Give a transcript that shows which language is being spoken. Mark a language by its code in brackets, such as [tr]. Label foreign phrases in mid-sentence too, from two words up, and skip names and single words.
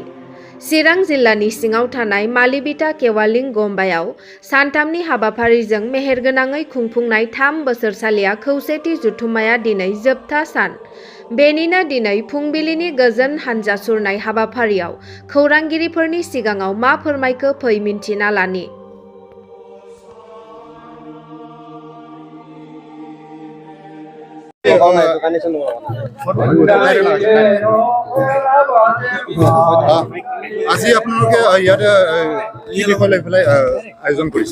[brx] चिरां जिल्लानि सिङाव थानाय मालिबिटा केवालिं गम्बायाव सानथामनि हाबाफारिजों मेहेरगोनाङै खुंफुंनाय 3 बोसोरसालिया खौसेथि जथुम्माया दिनै जोबथा सान। बेनिनो दिनै फुंबिलिनि गोजोन हानजा सुरनाय हाबाफारियाव खौरांगिरिफोरनि सिगाङाव मा फोरमायखो फै मिन्थिना लानि। [as] আজি আপোনালোকে ইয়াতে কি বিষয় লৈ পেলাই আয়োজন কৰিছে?